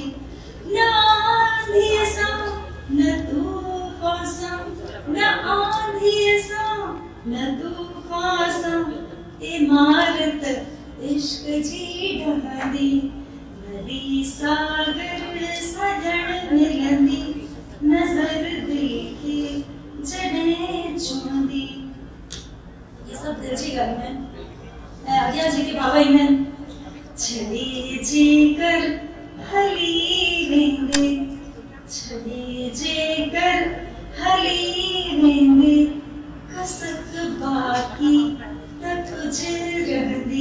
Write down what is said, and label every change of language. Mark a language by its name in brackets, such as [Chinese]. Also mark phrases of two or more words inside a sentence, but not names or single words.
[Sindhi] न आंधीअ सां न तूफ़ान सां, न आंधीअ सां न तूफ़ान सां, इमारत इश्क जी ढहंदी। नदी सागर साॼण मिलंदी, नज़र दिल खे जॾहिं छुहंदी। ये सब दिल जी ॻाल्हियूं आहिनि। ऐं अॻियां जेके बाबा ईंदा आहिनि, छॾे जेकर हली वेंदे, छॾे जेकर हली वेंदे, कसक बाक़ी त कुझ रहंदी।